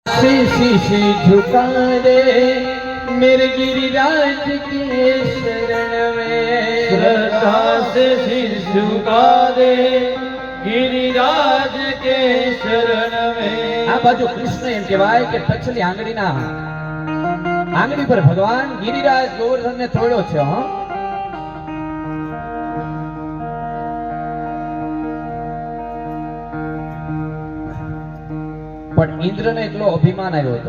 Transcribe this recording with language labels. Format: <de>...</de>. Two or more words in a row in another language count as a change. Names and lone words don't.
<hi>शीश झुका दे मेरे गिरिराज के शरण में, श्रद्धा से शीश झुका दे गिरिराज के शरण में।</hi> <gu>આ બાજુ કૃષ્ણ એમ કહેવાય કે પછલી આંગળી પર ભગવાન ગિરિરાજ ગોવર્ધનને તોડ્યો છે. પણ ઇન્દ્રને એટલો અભિમાન આવ્યો હતો.</gu>